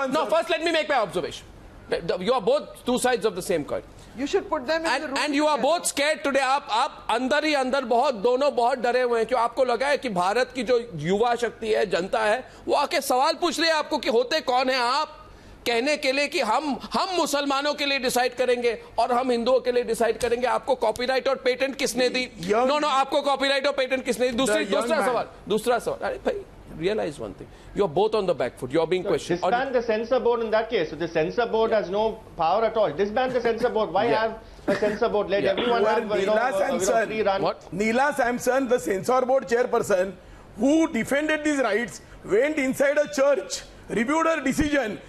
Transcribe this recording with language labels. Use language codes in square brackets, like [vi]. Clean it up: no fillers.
[en] First, let me make my observation. You are both two sides of the same coin. You should put them in the room. And you are both scared today. [hi] आप अंदर ही अंदर दोनों बहुत डरे हुए हैं क्यों आपको लगा है कि भारत की जो युवा शक्ति है जनता है वो आके सवाल पूछ रही है आपको कि होते कौन है आप कहने के लिए कि हम मुसलमानों के लिए डिसाइड करेंगे और हम हिंदुओं के लिए डिसाइड करेंगे आपको कॉपीराइट और पेटेंट किसने दी आपको कॉपीराइट और पेटेंट किसने दी दूसरा सवाल अरे भाई [en] realize one thing. You are both on the back foot. You are being questioned. Disband the censor board in that case. So the censor board has no power at all. Disband the censor board. Why have a censor board? Let everyone have free run. Neela Samson, the censor board chairperson, who defended these rights, went inside a church, reviewed her decision.